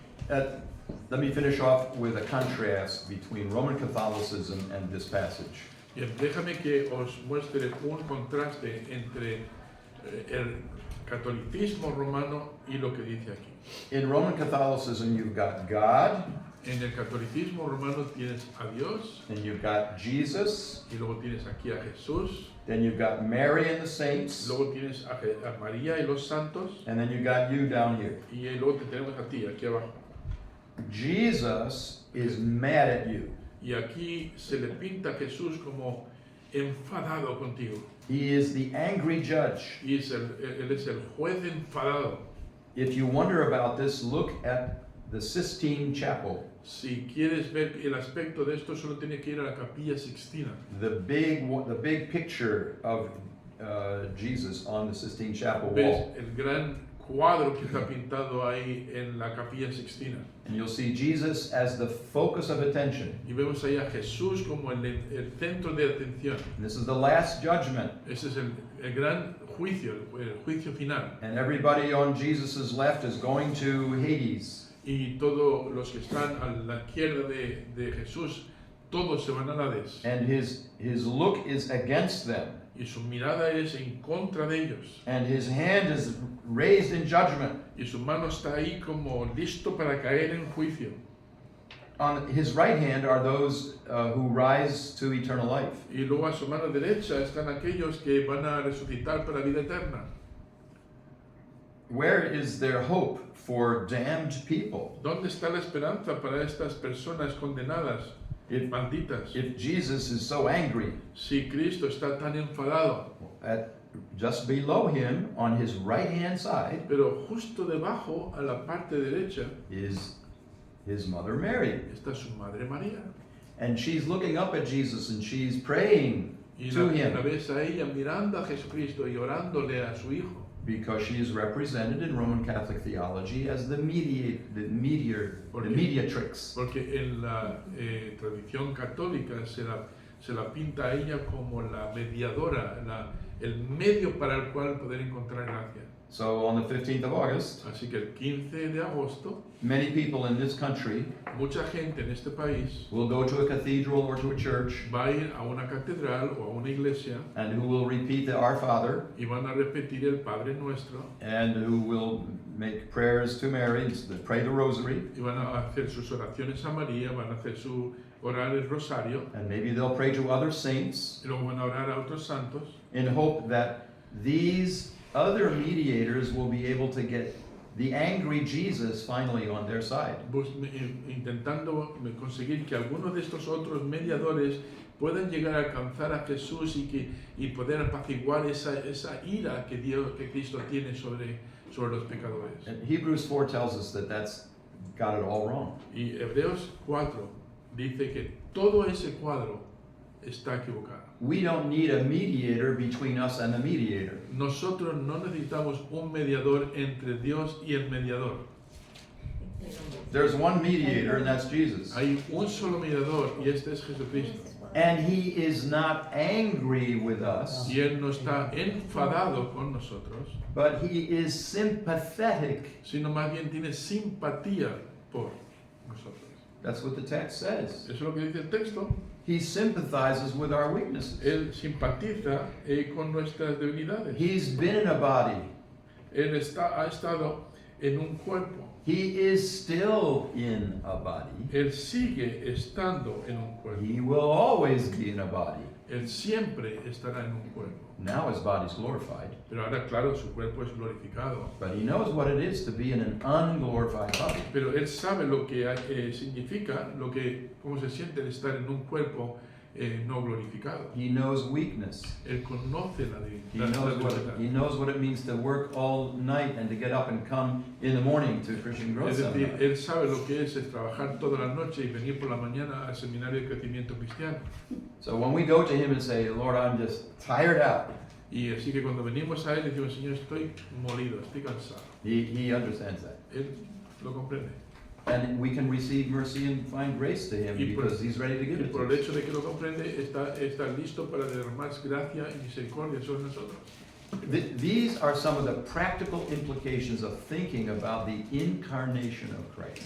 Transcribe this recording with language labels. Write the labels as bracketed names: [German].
[English] Let me finish off with a contrast between Roman Catholicism and this passage. [Spanish] Bien, déjame que os muestre un contraste entre el catolicismo romano y lo que dice aquí. [English] In Roman Catholicism, you've got God, [Spanish] En el catolicismo romano tienes a Dios [English] and you've got Jesus, [Spanish] y luego tienes aquí a Jesús, [English] then you've got Mary and the saints, [Spanish] luego tienes a María y los santos [English] and then you've got you down here. [Spanish] y luego te tenemos a ti aquí abajo. [English] Jesus is mad at you. [Spanish] Y aquí se le pinta a Jesús como enfadado contigo. [English] He is the angry judge. [Spanish] Y él es el juez enfadado. [English] If you wonder about this, look at the Sistine Chapel, [Spanish] Si quieres ver el aspecto de esto, solo tienes que ir a la Capilla Sixtina. [English] the big picture of Jesus on the Sistine Chapel [Spanish] Ves [English] wall. [Spanish] el gran cuadro que está pintado ahí en la Capilla Sixtina. [English] And you'll see Jesus as the focus of attention. [Spanish] Y vemos ahí a Jesús como el centro de atención. [English] And this is the last judgment. [Spanish] Ese es el gran juicio, el juicio final. [English] And everybody on Jesus' left is going to Hades. [Spanish] Y todos los que están a la izquierda de Jesús, todos se van al Hades. [English] And his look is against them. [Spanish] Y su mirada es en contra de ellos. [English] And his hand is raised in judgment. [Spanish] Y su mano está ahí como listo para caer en juicio. [English] On his right hand are those who rise to eternal life. [Spanish] Y luego a su mano derecha están aquellos que van a resucitar para vida eterna. [English] Where is their hope for damned people? [Spanish] ¿Dónde está la esperanza para estas personas condenadas, malditas? [English] If Jesus is so angry, [Spanish] Si Cristo está tan enfadado, [English] just below him on his right hand side [Spanish] pero justo debajo, a la parte derecha, [English] is his mother Mary. [Spanish] está su madre María. [English] And she's looking up at Jesus and she's praying [Spanish] Y [English] to [Spanish] la [English] him [Spanish] ves a ella mirando a Jesucristo y orándole a su Hijo. [English] because she is represented in Roman Catholic theology as the mediatrix. [Spanish] Porque en la tradición católica se la pinta a ella como la mediadora, el medio para el cual poder encontrar gracia. [English] So on the 15th of August, [Spanish] Así que el 15 de agosto, [English] many people in this country [Spanish] mucha gente en este país [English] will go to a cathedral or to a church [Spanish] va a ir a una catedral o a una iglesia [English] and who will repeat the Our Father [Spanish] y van a repetir el Padre Nuestro [English] and who will make prayers to Mary, pray the rosary, [Spanish] y van a hacer sus oraciones a María, van a hacer orar el rosario [English] and maybe they'll pray to other saints [Spanish] y luego van a orar a otros santos [English] in hope that these other mediators will be able to get the angry Jesus finally on their side. [Spanish] intentando conseguir que algunos de estos otros mediadores puedan llegar a alcanzar a Jesús y poder apaciguar esa ira que Cristo tiene sobre los pecadores. [English] And Hebrews 4 tells us that that's got it all wrong. [Spanish] Y Hebreos 4 dice que todo ese cuadro está equivocado. [English] We don't need a mediator between us and the mediator. [Spanish] Nosotros no necesitamos un mediador entre Dios y el mediador. [English] There's one mediator, and that's Jesus. [Spanish] Hay un solo mediador y este es Jesucristo. [English] And he is not angry with us, [Spanish] Y Él no está enfadado con nosotros, [English] but he is sympathetic. [Spanish] sino más bien tiene simpatía por nosotros. [English] That's what the text says. [Spanish] Eso es lo que dice el texto. [English] He sympathizes with our weaknesses. [Spanish] Él simpatiza con nuestras debilidades. [English] He's been in a body. [Spanish] Él ha estado en un cuerpo. [English] He is still in a body. [Spanish] Él sigue estando en un cuerpo. [English] He will always be in a body. [Spanish] Él siempre estará en un cuerpo. [English] Now his body's glorified, [Spanish] Pero ahora, claro, su cuerpo es glorificado. [English] but he knows what it is to be in an unglorified body. [Spanish] Pero Él sabe lo que significa, cómo se siente el estar en un cuerpo no glorificado. [English] He knows weakness. [Spanish] Él conoce la [English] He [Spanish] debilidad. [English] knows what it means to work all night and to get up and come in the morning to Christian Growth [Spanish] Es decir, [English] Seminar. [Spanish] Él sabe lo que es trabajar toda la noche y venir por la mañana al seminario de crecimiento cristiano. [English] So when we go to him and say, Lord, I'm just tired out, [Spanish] Y así que cuando venimos a Él y decimos, Señor, estoy molido, estoy cansado. [English] he understands that. [Spanish] Él lo comprende. [English] And we can receive mercy and find grace to him [Spanish] Y por- [English] because he's ready to give [Spanish] Y [English] it [Spanish] por el [English] us. [Spanish] hecho de que lo comprende, está listo para derramar gracia y misericordia sobre nosotros. [English] These are some of the practical implications of thinking about the incarnation of Christ.